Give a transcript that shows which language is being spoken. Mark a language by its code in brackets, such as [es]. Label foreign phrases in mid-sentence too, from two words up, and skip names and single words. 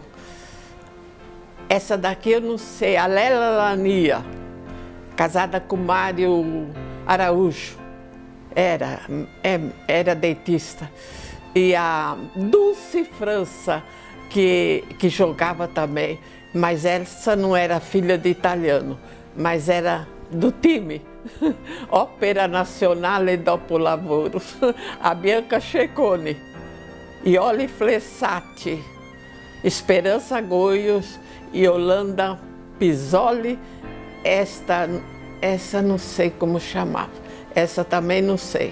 [pt] Essa daqui eu não sei, a Lela Lania, casada com Mário Araújo, era dentista. E a Dulce França, que jogava também, mas essa não era filha de italiano, mas era do time. Opera Nazionale dopo lavoro, a Bianca Checone, Ioli Flessati, Esperança Goios, Yolanda Pisoli, essa não sei como chamava, essa também não sei.